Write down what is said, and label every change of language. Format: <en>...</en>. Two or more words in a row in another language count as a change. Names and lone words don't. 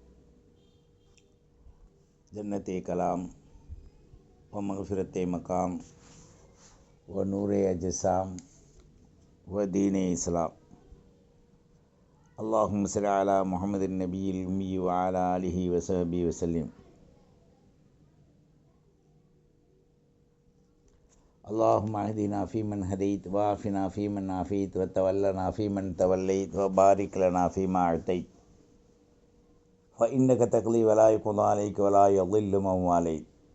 <ur>جنتِ کلام و مغفرتِ مقام و نورِ اجسام و دینِ اسلام.</ur> <ar>اللهم صل على محمد النبي الأمي وعلى آله وصحبه وسلم. اللهم اهدنا فيمن هديت وعافنا فيمن عافيت وتولنا فيمن توليت وبارك لنا فيما أعطيت فإنك تقضي ولا يقضى عليك ولا يضل من واليت.</ar>